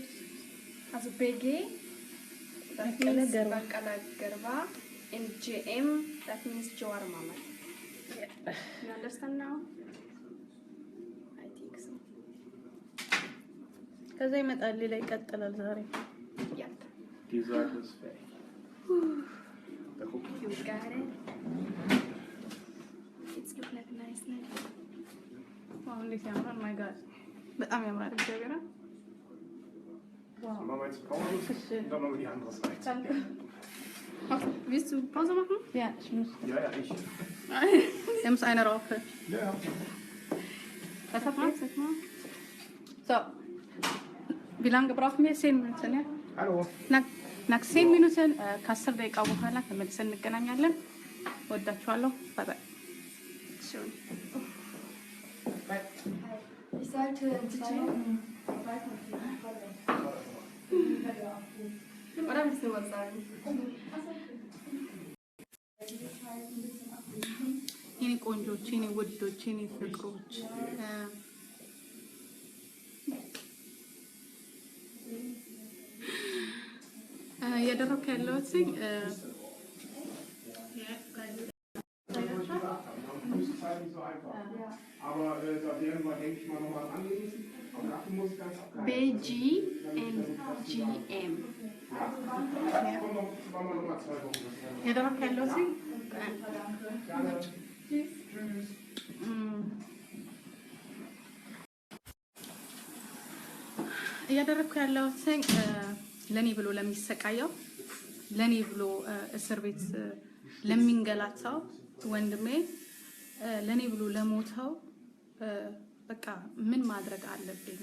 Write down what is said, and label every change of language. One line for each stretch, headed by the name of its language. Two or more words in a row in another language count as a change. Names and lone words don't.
English: Also BG, that means Bakala Garba, and JM, that means Jawar Mamad. Yeah. You understand now? I think so.
Amharic: ከዛ ይመጣል ሌላ ይቀጥላል ዛሬ።
English: Yep.
German: Die Seite ist fertig. Da guck mal.
English: You got it. It's look like nice, nice.
Amharic: ዋው እንዴት ያምራል!
English: my god
Amharic: በጣም ያምራል። እግዚአብሔር
German: Machen wir jetzt Pause und dann machen wir die andere Seite. Danke. Willst du Pause machen? Ja, ich muss. Ja, ja, ich. Er muss eine rauchen. Ja, ja. Was hat man? So. Wie lange brauchen wir? 10 Minuten, ja? Hallo. nach 10 Minuten
Amharic: ከ10 ደቂቃ በኋላ ተመልሰን እንገናኛለን። ወዳችኋለሁ።
English: bye bye።
German: Schön. Ich sollte oder willst du was sagen?
Amharic: የኔ ቆንጆች፣ የኔ ውዶች፣ የኔ ፍቅሮች እያደረኩ ያለሁት
German: Aber da werden wir, denke ich mal, noch was anlesen. Aber dafür muss ich ganz abgreifen.
English: BG and GM.
German: Komm noch, machen wir noch mal 2 Wochen.
Amharic: እያደረኩ ያለሁት
German: Gerne. Tschüss. Tschüss.
Amharic: እያደረኩ ያለሁት ለኔ ብሎ ለሚሰቃየው ለኔ ብሎ እስር ቤት ለሚንገላታው ወንድሜ ለኔ ብሎ ለሞተው በቃ ምን ማድረግ አለብኝ?